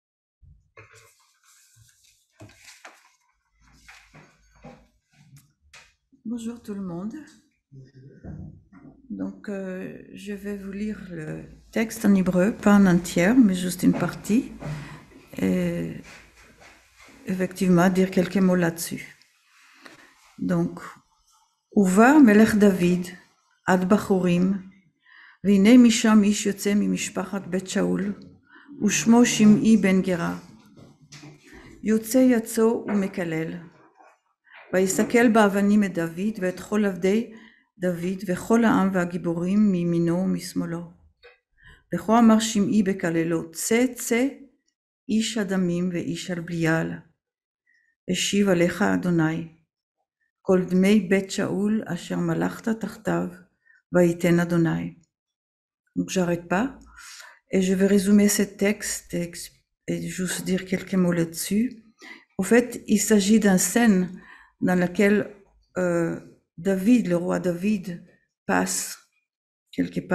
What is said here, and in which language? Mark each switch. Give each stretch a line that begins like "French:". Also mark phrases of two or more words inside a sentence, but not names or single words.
French: Bonjour tout le monde. Donc, je vais vous lire le texte en hébreu, pas en entier, mais juste une partie, et effectivement dire quelques mots là-dessus. Donc,
Hebrew: ובא מלך דוד עד בחורים, והנה משם איש יוצא ממשפחת בית שאול, ושמו שמעי בן גרה. יוצא יצאו ומקלל. ויסקל באבנים את דוד ואת כל עבדי דוד וכל העם והגיבורים מימינו ומשמאלו. וכה אמר שמעי בקללו, צא צא איש הדמים ואיש על בליעל. השיב עליך אדוני, כל דמי בית שאול אשר מלכת תחתיו, ויתן אדוני.
French: Donc j'arrête pas et je vais résumer ce texte et juste dire quelques mots là-dessus. En fait, il s'agit d'une scène dans laquelle David, le roi David, passe quelque part.